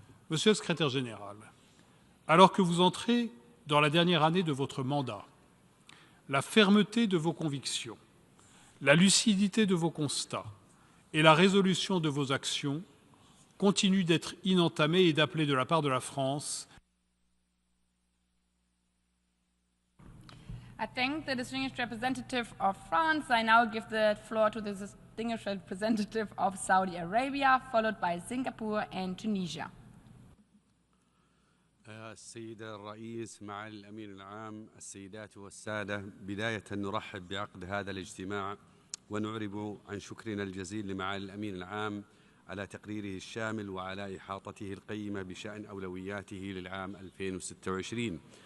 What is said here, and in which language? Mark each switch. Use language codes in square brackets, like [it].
[fr] Monsieur le Secrétaire général, alors que vous entrez dans la dernière année de votre mandat, la fermeté de vos convictions, la lucidité de vos constats et la résolution de vos actions continuent d'être inentamées et d'appeler de la part de la France. [en] I thank the distinguished representative of France. I now give the floor to the distinguished representative of Saudi Arabia, followed by Singapore and Tunisia. [ar] السيد الرئيس مع الأمين العام، السيدات والسادة، بداية نرحب بعقد هذا الاجتماع ونعرب عن شكرنا الجزيل لمعالي الأمين العام على تقريره الشامل وعلى إحاطته القيمة بشأن أولوياته للعام 2026.